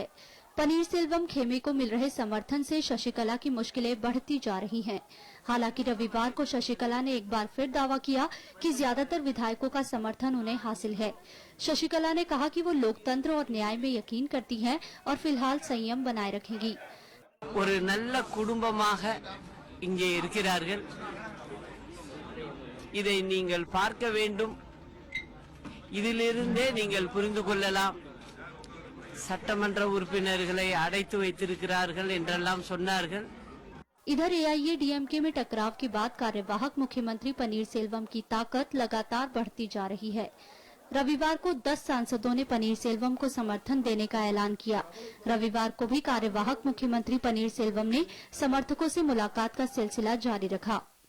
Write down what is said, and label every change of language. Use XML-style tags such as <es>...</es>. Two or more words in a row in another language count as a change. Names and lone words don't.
<hi>पनीरसेल्वम खेमे को मिल रहे समर्थन से शशिकला की मुश्किलें बढ़ती जा रही हैं। हालांकि रविवार को शशिकला ने एक बार फिर दावा किया कि ज्यादातर विधायकों का समर्थन उन्हें हासिल है। शशिकला ने कहा कि वो लोकतंत्र और न्याय में यकीन करती हैं और फिलहाल संयम बनाए रखेंगी।</hi> <ta>ஒரு நல்ல குடும்பமாக இங்கே இருக்கிறார்கள், இதை நீங்கள் பார்க்க வேண்டும், இதிலிருந்தே நீங்கள் புரிந்து கொள்ளலாம்। சட்டமன்ற உறுப்பினர்களை அடைத்து வைத்திருக்கிறார்கள் என்றெல்லாம் சொன்னார்கள்।</ta> <hi>इधर AIADMK में टकराव के बाद कार्यवाहक मुख्यमंत्री पनीरसेल्वम की ताकत लगातार बढ़ती जा रही है। रविवार को 10 सांसदों ने पनीरसेल्वम को समर्थन देने का ऐलान किया। रविवार को भी कार्यवाहक मुख्यमंत्री पनीरसेल्वम ने समर्थकों से मुलाकात का सिलसिला जारी रखा।</hi>